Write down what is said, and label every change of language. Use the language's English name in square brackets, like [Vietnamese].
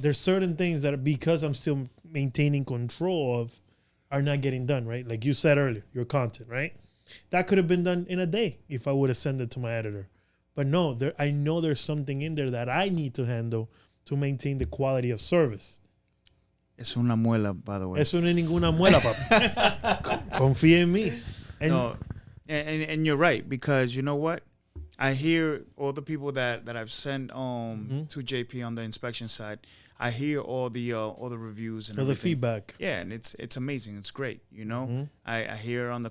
[English] There's certain things that because I'm still maintaining control of are not getting done, right? Like you said earlier, your content, right? That could have been done in a day if I would have sent it to my editor. But no, I know there's something in there that I need to handle to maintain the quality of service. [Spanish] Es una muela, [English] by the way. [Spanish] Eso no es ninguna muela, papi. Confía en mí. [English] And No, and you're right, because you know what? I hear all the people that I've sent to JP on the inspection side. I hear all the reviews and for the everything. feedback. Yeah, and it's amazing. It's great. You know, Mm-hmm. I hear on the